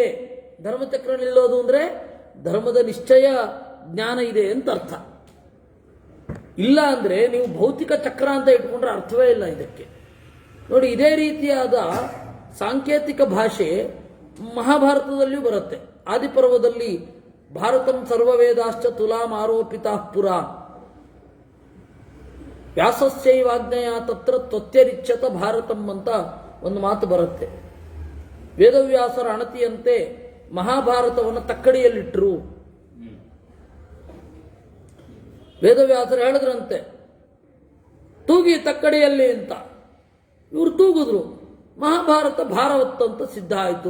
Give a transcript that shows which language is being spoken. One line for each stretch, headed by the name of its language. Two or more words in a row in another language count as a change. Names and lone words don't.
Kannada: ಧರ್ಮಚಕ್ರ ನಿಲ್ಲೋದು ಅಂದರೆ ಧರ್ಮದ ನಿಶ್ಚಯ ಜ್ಞಾನ ಇದೆ ಅಂತ ಅರ್ಥ. ಇಲ್ಲ ಅಂದರೆ ನೀವು ಭೌತಿಕ ಚಕ್ರ ಅಂತ ಇಟ್ಕೊಂಡ್ರೆ ಅರ್ಥವೇ ಇಲ್ಲ ಇದಕ್ಕೆ. ನೋಡಿ, ಇದೇ ರೀತಿಯಾದ ಸಾಂಕೇತಿಕ ಭಾಷೆ ಮಹಾಭಾರತದಲ್ಲಿಯೂ ಬರುತ್ತೆ.
Sanskrit: ಆದಿಪರ್ವದಲ್ಲಿ ಭಾರತಂ ಸರ್ವವೇದಾಶ್ಚ ತುಲಾಂ ಆರೋಪಿತಾ ಪುರ ವ್ಯಾಸಸ್ಯೈವಾಜ್ಞೆಯ ತತ್ರ ತ್ವತ್ಯರಿಚ್ಯತ ಭಾರತಂ
Kannada: ಅಂತ ಒಂದು ಮಾತು ಬರುತ್ತೆ. ವೇದವ್ಯಾಸರ ಅಣತಿಯಂತೆ ಮಹಾಭಾರತವನ್ನು ತಕ್ಕಡಿಯಲ್ಲಿಟ್ಟರು. ವೇದವ್ಯಾಸರು ಹೇಳಿದ್ರಂತೆ, ತೂಗಿ ತಕ್ಕಡಿಯಲ್ಲಿ ಅಂತ. ಇವರು ತೂಗಿದ್ರು, ಮಹಾಭಾರತ ಭಾರವತ್ತಂತ ಸಿದ್ಧ ಆಯಿತು.